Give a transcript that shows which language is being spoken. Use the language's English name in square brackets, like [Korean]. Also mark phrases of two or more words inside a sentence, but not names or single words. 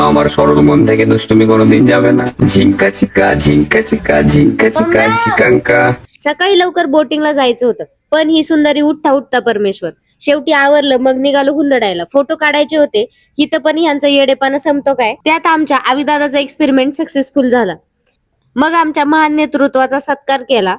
[Bangla] আমার সরল মন থেকে দুষ্টুমি কোনোদিন যাবে না। ঝিঙ্কা চিকা झिंका चिका झिंका चिका झिकांका। [Marathi] सकाळी लवकर बोटिंगला जायचं होतं, पण ही सुंदरी उठता उठता परमेश्वर. शेवटी आवरलं, मग निघालो हुंदडायला. फोटो काढायचे होते, इथं पण ह्यांचा येडेपणा संपतो काय. त्यात आमच्या आविदादाचा [English] experiment successful [Marathi] झाला. मग आमच्या महान नेतृत्वाचा सत्कार केला.